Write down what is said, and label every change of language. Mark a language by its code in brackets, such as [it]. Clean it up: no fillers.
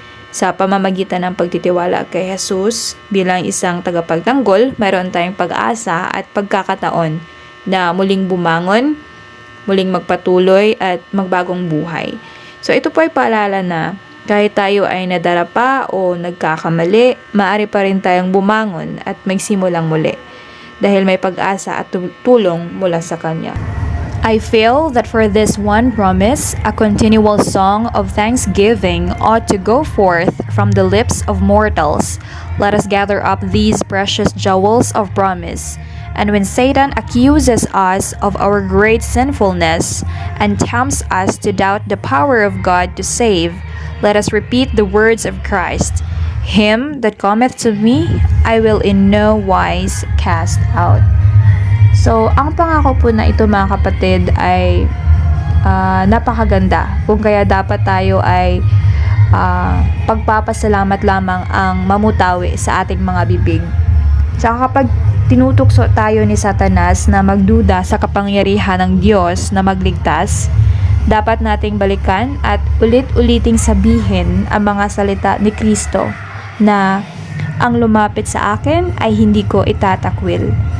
[tl] Sa pamamagitan ng pagtitiwala kay Jesus bilang isang tagapagtanggol, mayroon tayong pag-asa at pagkakataon na muling bumangon, muling magpatuloy at magbagong buhay. So ito po ay paalala na kahit tayo ay nadarapa o nagkakamali, maaari pa rin tayong bumangon at magsimulang muli dahil may pag-asa at tulong mula sa Kanya. [en] I feel that for this one promise, a continual song of thanksgiving ought to go forth from the lips of mortals. Let us gather up these precious jewels of promise. And when Satan accuses us of our great sinfulness and tempts us to doubt the power of God to save, let us repeat the words of Christ. Him that cometh to me, I will in no wise cast out. [tl] So, ang pangako po na ito mga kapatid ay napakaganda. Kung kaya dapat tayo ay pagpapasalamat lamang ang mamutawi sa ating mga bibig. Saka kapag tinutukso tayo ni Satanas na magduda sa kapangyarihan ng Diyos na magligtas, dapat nating balikan at ulit-uliting sabihin ang mga salita ni Kristo na ang lumapit sa akin ay hindi ko itatakwil.